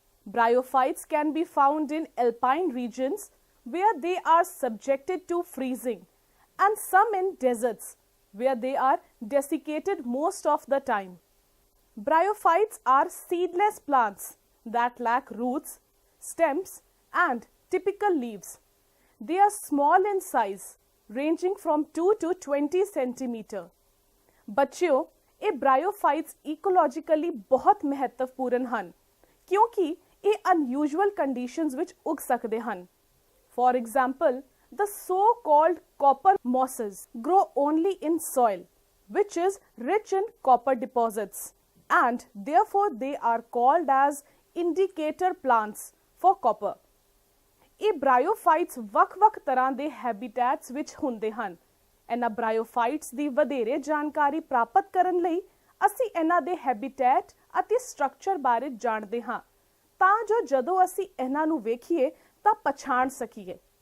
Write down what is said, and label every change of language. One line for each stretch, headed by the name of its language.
English: Bryophytes can be found in alpine regions where they are subjected to freezing, and some in deserts where they are desiccated most of the time. Bryophytes are seedless plants that lack roots, stems and typical leaves. They are small in size, ranging from 2 to 20 centimeter.
Punjabi: ਬੱਚਿਓ, ਇਹ ਬ੍ਰਾਇਓਫਾਈਟਸ ਇਕੋਲੋਜੀਕਲੀ ਬਹੁਤ ਮਹੱਤਵਪੂਰਨ ਹਨ ਕਿਉਂਕਿ ਇਹ ਅਨਯੂਜੂਅਲ conditions ਵਿੱਚ ਉਗ ਸਕਦੇ ਹਨ.
English: For example, the so-called copper mosses grow only in soil, which is rich in copper deposits, and therefore they are called as indicator plants for copper.
Punjabi: ਇਹ ਬ੍ਰਾਇਓਫਾਈਟਸ ਵੱਖ-ਵੱਖ ਤਰ੍ਹਾਂ ਦੇ ਹੈਬਿਟੈਟਸ ਵਿੱਚ ਹੁੰਦੇ ਹਨ. ਇਹਨਾਂ ਬ੍ਰਾਇਓਫਾਈਟਸ ਦੀ ਵਧੇਰੇ ਜਾਣਕਾਰੀ ਪ੍ਰਾਪਤ ਕਰਨ ਲਈ ਅਸੀਂ ਇਹਨਾਂ ਦੇ ਹੈਬਿਟੈਟ ਅਤੇ ਸਟਰਕਚਰ ਬਾਰੇ ਜਾਣਦੇ ਹਾਂ ਤਾਂ ਜੋ ਜਦੋਂ ਅਸੀਂ ਇਹਨਾਂ ਨੂੰ ਵੇਖੀਏ ਤਾਂ ਪਛਾਣ ਸਕੀਏ.